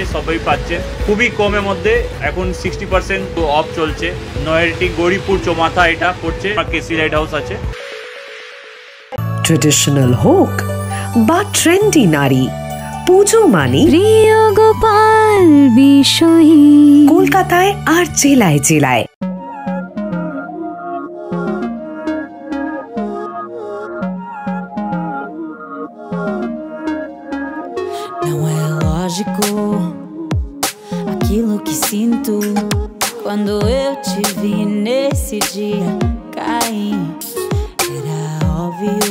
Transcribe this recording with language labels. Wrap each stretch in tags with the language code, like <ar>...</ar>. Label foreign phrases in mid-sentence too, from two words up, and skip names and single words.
<bn>সবই পাচ্ছেন খুবই কমের মধ্যে এখন 60% অফ চলছে নয়ারটি গৌরীপুর চৌমাথা এটা পড়ছে কেসি লাইট হাউস আছে ট্রেডিশনাল হোক বা ট্রেন্ডি নারী পুজো মানে প্রিয় গোপাল বিষয়ী কলকাতায় আর জেলায় জেলায়</bn> <pt>aquilo que sinto quando eu te vi nesse dia cair era óbvio.</pt>